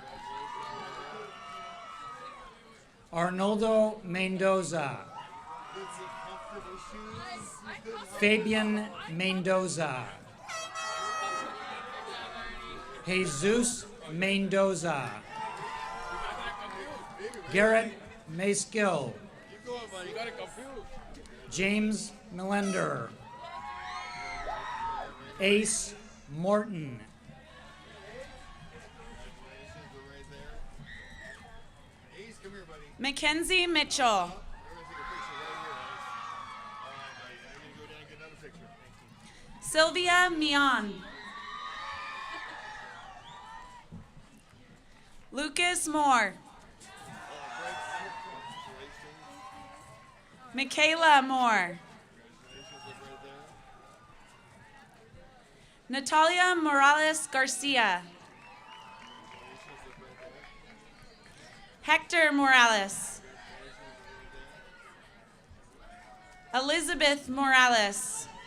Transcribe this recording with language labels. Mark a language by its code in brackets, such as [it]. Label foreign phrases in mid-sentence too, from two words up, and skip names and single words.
[en] Arnoldo Mendoza. Fabian Mendoza. Jesus Mendoza. Garrett Mayskill. James Millender. Ace Morton. Mackenzie Mitchell. Sylvia Mion. Lucas Moore. Michaela Moore. Natalia Morales Garcia. Hector Morales. Elizabeth Morales.